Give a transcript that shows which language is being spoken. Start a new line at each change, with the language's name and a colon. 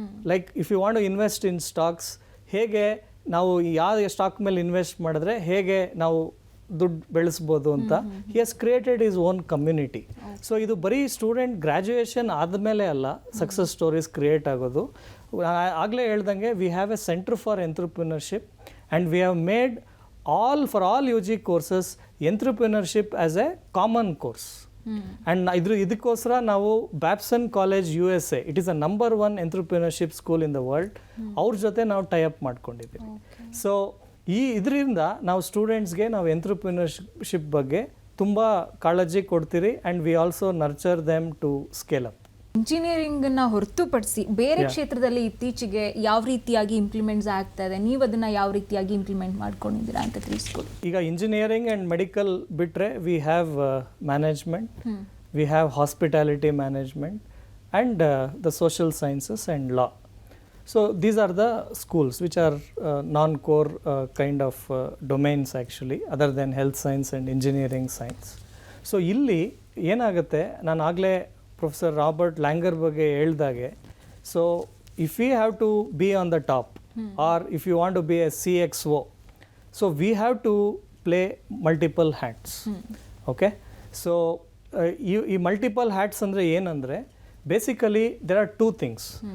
English: Like if you want to invest in stocks,
Kannada: ಹೇಗೆ ನಾವು ಯಾವ ಸ್ಟಾಕ್ ಮೇಲೆ ಇನ್ವೆಸ್ಟ್ ಮಾಡಿದ್ರೆ ಹೇಗೆ ನಾವು ದುಡ್ಡು ಬೆಳೆಸ್ಬೋದು ಅಂತ
English: he has created his own community.
Kannada: So ಇದು ಬರೀ ಸ್ಟೂಡೆಂಟ್ ಗ್ರ್ಯಾಜುಯೇಷನ್ ಆದಮೇಲೆ ಅಲ್ಲ ಸಕ್ಸಸ್ ಸ್ಟೋರೀಸ್ ಕ್ರಿಯೇಟ್ ಆಗೋದು. ಆಗಲೇ ಹೇಳ್ದಂಗೆ
English: We have a centre for entrepreneurship and we have made for all U G courses entrepreneurship as a common course.
Kannada: And ಇದಕ್ಕೋಸ್ಕರ ನಾವು ಬ್ಯಾಪ್ಸನ್ college USA,
English: it is a number 1 entrepreneurship school in the world,
Kannada: ಅವ್ರ ಜೊತೆ ನಾವು tie up ಮಾಡ್ಕೊಂಡಿದ್ದೀವಿ. So ಇದರಿಂದ ನಾವು ಸ್ಟೂಡೆಂಟ್ಸ್ಗೆ ನಾವು ಎಂಟ್ರಪ್ರಿನರ್ಶಿಪ್ ಬಗ್ಗೆ ತುಂಬ ಕಾಳಜಿ ಕೊಡ್ತೀರಿ
English: And we also nurture them to scale up.
Kannada: ಇಂಜಿನಿಯರಿಂಗನ್ನು ಹೊರತುಪಡಿಸಿ ಬೇರೆ ಕ್ಷೇತ್ರದಲ್ಲಿ ಇತ್ತೀಚೆಗೆ ಯಾವ ರೀತಿಯಾಗಿ ಇಂಪ್ಲಿಮೆಂಟ್ಸ್ ಆಗ್ತಾ ಇದೆ, ನೀವು ಅದನ್ನು ಯಾವ ರೀತಿಯಾಗಿ ಇಂಪ್ಲಿಮೆಂಟ್ ಮಾಡ್ಕೊಂಡಿದ್ದೀರಾ ಅಂತ ತಿಳಿಸ್ಕೊಡಿ.
English: ಈಗ engineering and medical ಬಿಟ್ಟರೆ we have management, we have hospitality management and the social sciences and law. So these are the schools which are non-core kind of domains actually, other than health science and engineering science. So
Kannada: ಇಲ್ಲಿ ಏನಾಗುತ್ತೆ, ನಾನು ಆಗಲೇ professor Robert ಲ್ಯಾಂಗರ್ ಬಗ್ಗೆ ಹೇಳ್ದಾಗೆ,
English: So if you have to be on the top or if you want to be a CXO, so we have to play multiple hats. Okay, so
Kannada: ಈ multiple hats ಅಂದರೆ ಏನಂದರೆ
English: Basically there are 2 things.